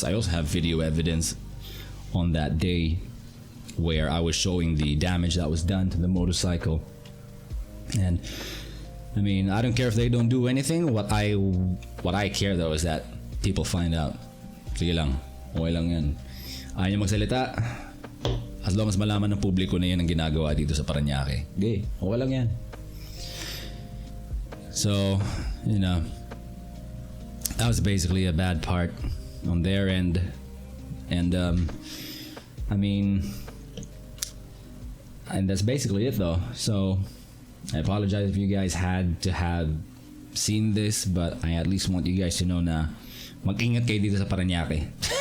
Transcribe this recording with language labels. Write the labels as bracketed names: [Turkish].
[English] I also have video evidence on that day where I was showing the damage that was done to the motorcycle. And I mean, I don't care if they don't do anything. What I care though is that people find out. [Filipino] Sige lang, okay lang yan. Ayaw niya magsalita, [English] as long as [Filipino] malaman ng publiko na yan ang ginagawa dito sa Parañaque. Okay, okay lang yan. [English] So, you know, that was basically a bad part on their end. And I mean, and that's basically it though. So I apologize if you guys had to have seen this, but I at least want you guys to know na [Filipino] mag-ingat kayo dito sa Parañaque.